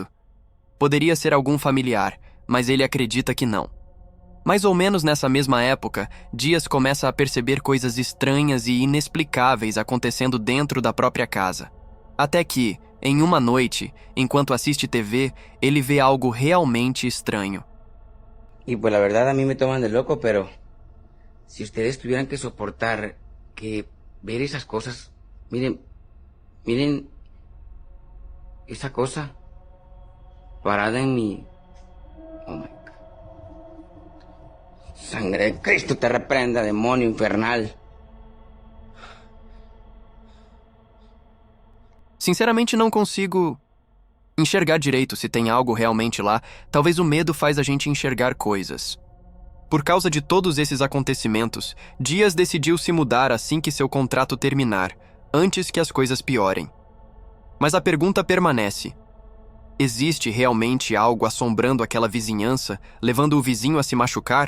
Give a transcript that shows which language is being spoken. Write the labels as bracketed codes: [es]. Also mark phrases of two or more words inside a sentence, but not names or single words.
[pt] Poderia ser algum familiar, mas ele acredita que não. Mais ou menos nessa mesma época, Dias começa a perceber coisas estranhas e inexplicáveis acontecendo dentro da própria casa. Até que, em uma noite, enquanto assiste TV, ele vê algo realmente estranho. [es] Y pues la verdad a mí me toman de loco, pero si ustedes tuvieran que soportar que ver esas cosas, miren, miren esa cosa parada en mi... [en] Oh my God. [es] Sangre de Cristo te reprenda, demonio infernal. [pt] Sinceramente, não consigo enxergar direito se tem algo realmente lá. Talvez o medo faz a gente enxergar coisas. Por causa de todos esses acontecimentos, Dias decidiu se mudar assim que seu contrato terminar, antes que as coisas piorem. Mas a pergunta permanece. Existe realmente algo assombrando aquela vizinhança, levando o vizinho a se machucar?